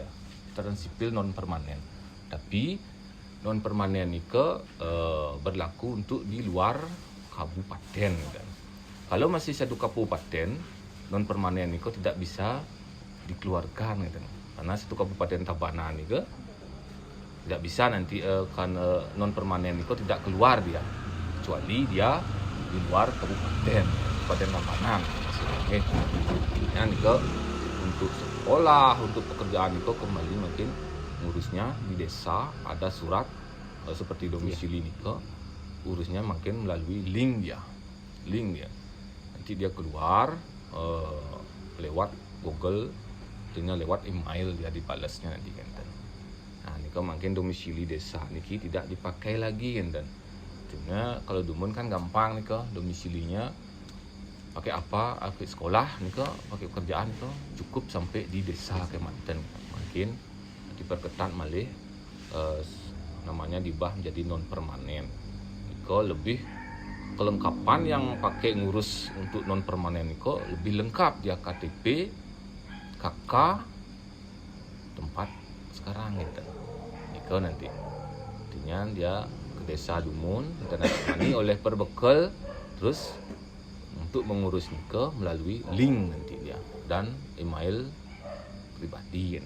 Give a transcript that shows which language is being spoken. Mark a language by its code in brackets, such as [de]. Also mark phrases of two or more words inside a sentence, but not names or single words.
[id] Catatan sipil non permanen. Tapi non permanen niko berlaku untuk di luar kabupaten gitu. Kalau masih satu kabupaten non permanen niko tidak bisa dikeluarkan gitu. Karena satu kabupaten Tabanan niko tidak bisa nanti kan non permanen itu tidak keluar dia kecuali dia di luar kabupaten Tabanan. Ya nika untuk sekolah, untuk pekerjaan itu kembali makin ngurusnya di desa ada surat seperti domisili nika urusnya makin melalui link dia. Nanti dia keluar lewat Google, artinya lewat email dia dibalasnya nanti kan. Nah, niko makin domisili desa niki tidak dipakai lagi kan. Artinya kalau dumun kan gampang niko domisilinya pakai apa? Pakai sekolah niko, pakai pekerjaan itu cukup sampai di desa Kemanten. Makin diperketat malih namanya dibah menjadi non permanen. Niko lebih kelengkapan yang pakai ngurus untuk non permanen niko lebih lengkap dia KTP, KK, tempat sekarang gitu. Niko nanti artinya dia ke desa Dumun ditandatangani oleh perbekal terus untuk mengurus niko melalui link nanti dia dan email pribadi gitu.